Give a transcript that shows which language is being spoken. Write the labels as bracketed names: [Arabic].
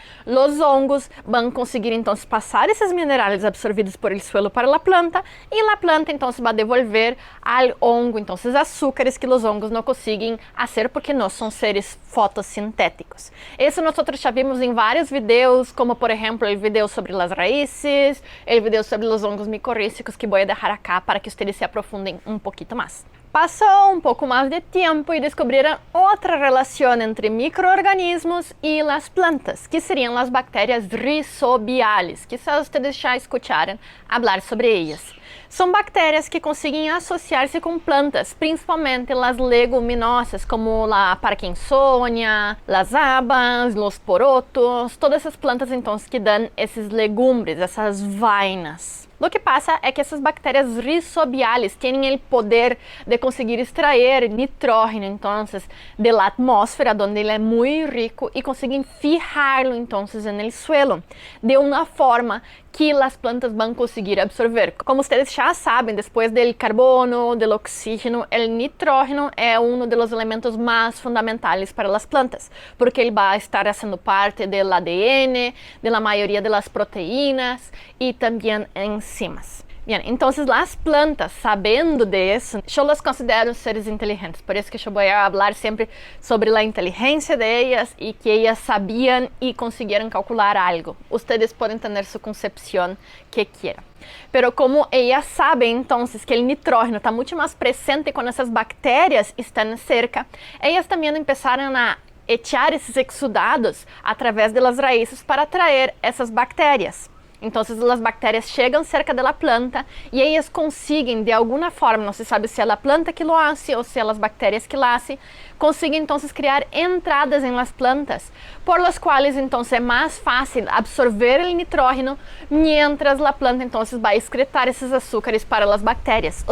[Spanish] Los hongos [Portuguese] vão conseguir então passar esses minerais absorvidos [Spanish] por el suelo [Portuguese] para a planta e a planta então vai devolver ao hongo então esses açúcares que os hongos não conseguem fazer porque não são seres fotossintéticos. Isso nós já vimos em vários vídeos, como por exemplo o vídeo sobre as raízes, o vídeo sobre os hongos micorrízicos que vou deixar acá para que vocês se aprofundem um pouquinho mais. [Spanish] Pasó un poco más de tiempo y descubrieron otra relación entre microorganismos y las plantas, que serían las bacterias rizobiales. Quizás ustedes ya escucharon hablar sobre ellas. Son bacterias que consiguen asociarse con plantas, principalmente las leguminosas, como la Parkinsonia, las habas, los porotos, todas esas plantas entonces que dan esas legumbres, esas vainas. Lo que pasa es que [Portuguese] essas bactérias rizobiales têm o poder de conseguir extrair nitrógeno, então, da atmosfera, onde ele é muito rico, e conseguem fijarlo, então, no suelo, de uma forma que as plantas vão conseguir absorver. Como vocês já sabem, depois do carbono, do oxígeno, o nitrógeno é um dos elementos mais fundamentais para as plantas, porque ele vai estar sendo parte do ADN, da maioria das proteínas e também enzimas. [Spanish] Bien, entonces las plantas, sabiendo de eso, yo las considero seres inteligentes. Por eso que yo voy a hablar siempre sobre la inteligencia de ellas y que ellas sabían y consiguieron calcular algo. Ustedes pueden tener su concepción que quieran. Pero como ellas saben entonces que el nitrógeno está mucho más presente cuando esas bacterias están cerca, ellas también empezaron a echar [Portuguese] esses exudados através das raízes para atrair essas bactérias. Então, as bactérias chegam cerca da planta e elas conseguem, de alguma forma, não se sabe se é a planta que [Spanish] lo hace [Portuguese] ou se é as bactérias que lo hace, conseguem então criar entradas [Spanish] em las plantas, por las quais [Portuguese] então é mais fácil absorver o nitrógeno, [Spanish] mientras [Portuguese] a planta então vai excretar esses açúcares para as bactérias.